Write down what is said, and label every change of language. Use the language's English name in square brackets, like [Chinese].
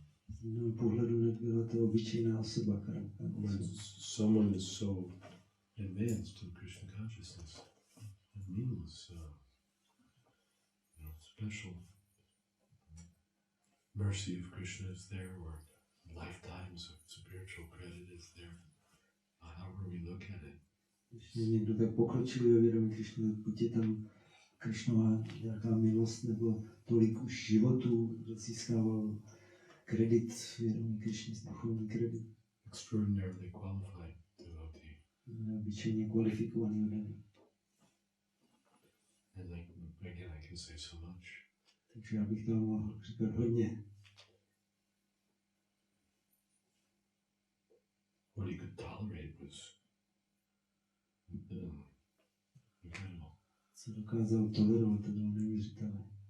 [Czech] Z jiného pohledu nebyla to obyčejná osoba, [English] When someone is so advanced in Krishna consciousness, it means special mercy of Krishna is there, or lifetimes of spiritual credit is there. However we look at it. [Czech] Když je někdo tak pokročilý ve vědomí Krišny, buď je tam Krišnova nějaká milost nebo tolik už životů získával kredit, vědomí Krišny, duchovní kredit. [English] Extraordinarily qualified devotee. [Czech] Neobyčejně kvalifikovaný oddaný. [English] And like, again, I can say so much. [Czech] Takže já bych tam mohl říkat hodně. [English] What he could tolerate was incredible. [Czech] Co dokázal tolerovat, to bylo neuvěřitelné.